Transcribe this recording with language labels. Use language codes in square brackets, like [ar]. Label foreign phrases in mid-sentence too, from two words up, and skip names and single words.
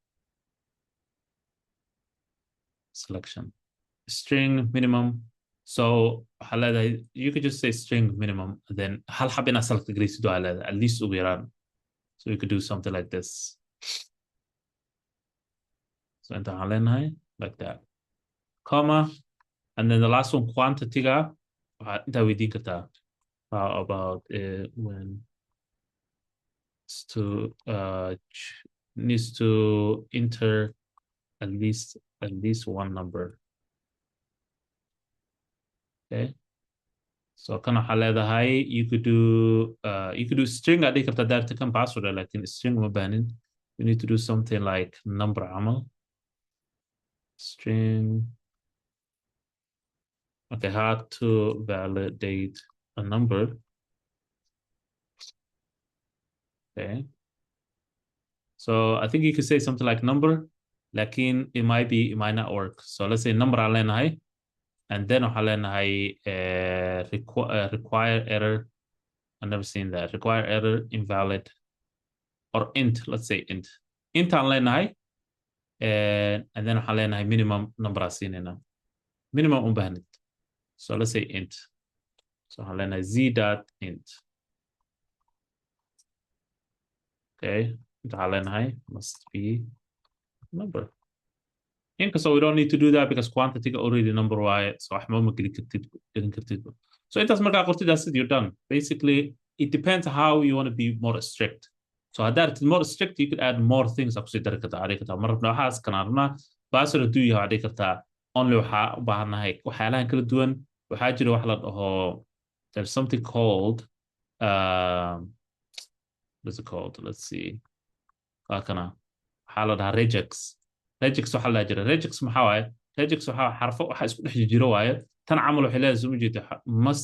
[en] selection string minimum so [so] waxaa leedahay [en] you could just say string minimum and then [so] hal xab inaad select garaysid waa leedahay [en] at least [so] ugu yaraan [en] so you could do something like this so [so] inta waxaan leenahay [en] like that comma and then the last one quantity-ga [so] waxaa intaa weydiin kartaa [en] how about when to needs to enter at least one number okay so [so] kan waxaa leedahay [en] you could do string [so] aad dhigi kartaa daarta kan [en] password [so] lakin string uma baanin [en] you need to do something like number camal string okay how to validate a number okay so I think you could say something like number lakin it might not work so let's say number [so] aan leenahay [en] and then [so] waxaa leenahay [en] require error I've never seen that require error invalid or int let's say int [so] aan leenahay [en] and then [so] waxaa leenahay [en] minimum number [so] aan siinayna minimum u baahnid [en] so let's say int so [so] waxaa leenahay [en] z.int [so] okay inta waxaa leenahay [en] must be number [so] inkastoo [en] we don't need to do that because quantity already number [so] waaye so wax ma gelin kartid so intaas markaa qortid [en] that's it you're done basically it depends how you want to be more strict [so] so haddaad rabtid [en] more strict you could add more things [so] aa kusii dari kartaa adhigi kartaa mar rabna waxaas kanaan rabnaa password hadduu yahay adhigi kartaa only waxaa u baahannahay waxyaalahan kala duwan waxaa jira wax la dhaho [en] there's something called what's it called let's see [so] waa kana waxaa la dhahaa regex waxaa la jira regex maxaa waaye regex waxaa xarfo waxa isku dhex jiro waaye tan camal waxay leedahay soo jeedo must